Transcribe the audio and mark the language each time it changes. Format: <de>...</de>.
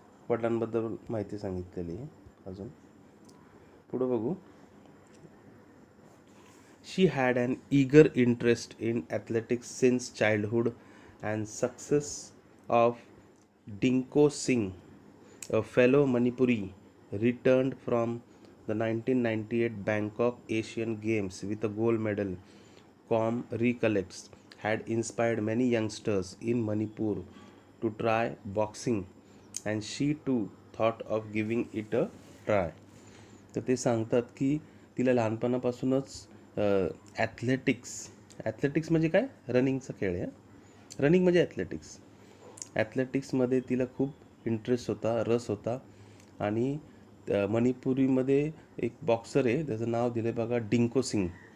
<mr>वडिलांबद्दल माहिती सांगितलेली आहे. अजून पुढं बघू.</mr> <en>She had an eager interest in athletics since childhood, and success of Dinko Singh, a fellow Manipuri, returned from the 1998 Bangkok Asian Games with a gold medal. Com recollects, had inspired many youngsters in Manipur to try boxing, and she too thought of giving it a try.</en> <mr>तर ते सांगतात की तिला लहानपणापासूनच athletics म्हणजे काय, रनिंगचा खेळ आहे. रनिंग म्हणजे ॲथलेटिक्समध्ये तिला खूप इंटरेस्ट होता, रस होता. आणि मणिपुरीमध्ये एक बॉक्सर आहे, त्याचं नाव दिलं बघा डिंको सिंग.</mr>